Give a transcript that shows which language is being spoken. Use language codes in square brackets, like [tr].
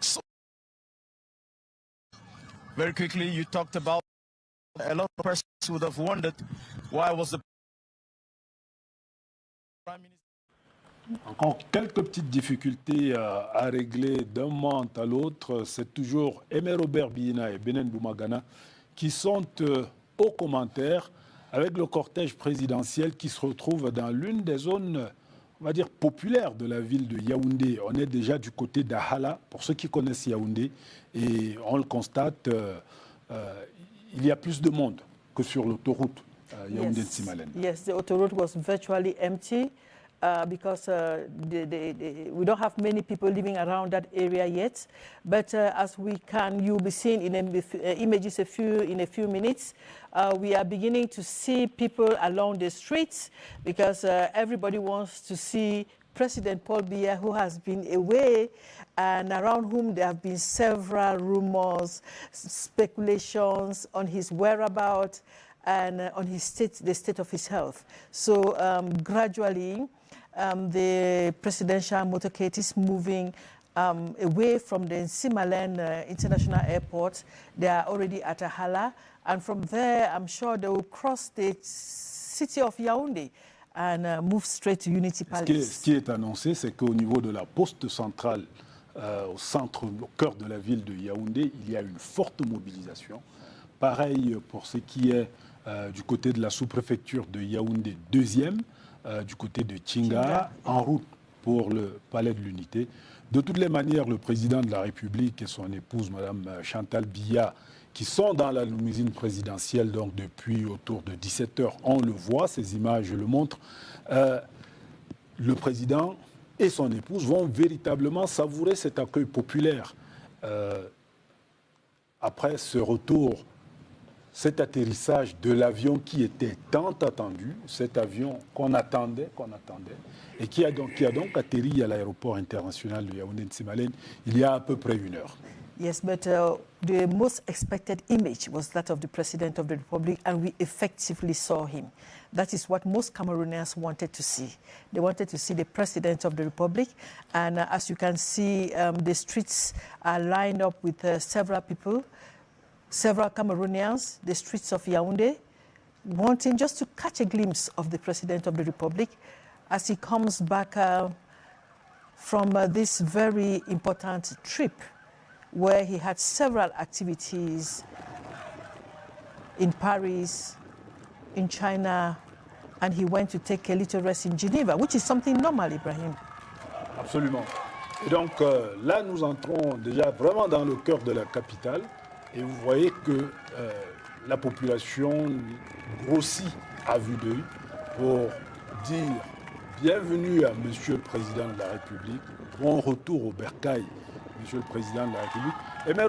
[en] So, very quickly, you talked about a lot of persons would have wondered why was the Prime Minister. [fr] Encore quelques petites difficultés à régler d'un moment à l'autre. C'est toujours Aimé Robert Bihina et Bennen Boumagana qui sont aux commentaires avec le cortège présidentiel qui se retrouve dans l'une des zones on va dire, populaire de la ville de Yaoundé. On est déjà du côté d'Ahala, pour ceux qui connaissent Yaoundé, et on le constate, il y a plus de monde que sur l'autoroute Yaoundé-Nsimalen. [en] Yes, the autoroute was virtually empty because we don't have many people living around that area yet. But as you'll be seeing in images in a few minutes, we are beginning to see people along the streets because everybody wants to see President Paul Biya, who has been away and around whom there have been several rumors, speculations on his whereabouts and on the state of his health. So gradually, the presidential motorcade is moving away from the Nsimalen International Airport. They are already at Ahala, and from there, I'm sure they will cross the city of Yaoundé and move straight to Unity Palace. [fr] Ce qui est annoncé, c'est qu'au niveau de la poste centrale, au cœur de la ville de Yaoundé, il y a une forte mobilisation. Pareil pour ce qui est du côté de la sous-préfecture de Yaoundé, deuxième, du côté de Tchinga, en route pour le palais de l'Unité. De toutes les manières, le président de la République et son épouse, Mme Chantal Biya, qui sont dans la limousine présidentielle donc depuis autour de 17h, on le voit, ces images le montrent. Le président et son épouse vont véritablement savourer cet accueil populaire. Après ce retour, cet atterrissage de l'avion qui était tant attendu, cet avion qu'on attendait, et qui a donc atterri à l'aéroport international de Yaoundé-Nsimalen il y a à peu près 1 heure. [en] Yes, but the most expected image was that of the President of the Republic, and we effectively saw him. That is what most Cameroonians wanted to see. They wanted to see the President of the Republic, and as you can see, the streets are lined up with several people, several Cameroonians, the streets of Yaoundé, wanting just to catch a glimpse of the President of the Republic as he comes back from this very important trip where he had several activities in Paris, in China, and he went to take a little rest in Geneva, which is something normal, Ibrahim. [fr] Absolument. Et donc là, nous entrons déjà vraiment dans le cœur de la capitale, et vous voyez que la population grossit à vue d'œil pour dire bienvenue à Monsieur le Président de la République, bon retour au bercail, Monsieur le Président de la République. Et M.